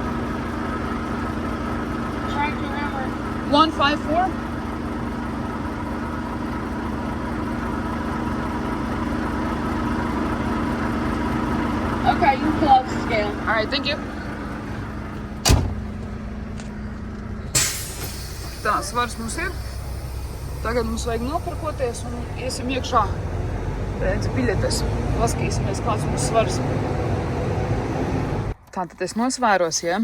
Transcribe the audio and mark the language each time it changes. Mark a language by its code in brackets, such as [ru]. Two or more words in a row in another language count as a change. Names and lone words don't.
[en] Tractor number 154. Okay, you can pull off the scale. All right, thank you. [lv] Tā, svars mums ir. Tagad mums vajag nopirkoties un iesim iekšā. Redzi biļetes. Paskatīsimies, kāds mums svars. Tātad es nosvēros, ja?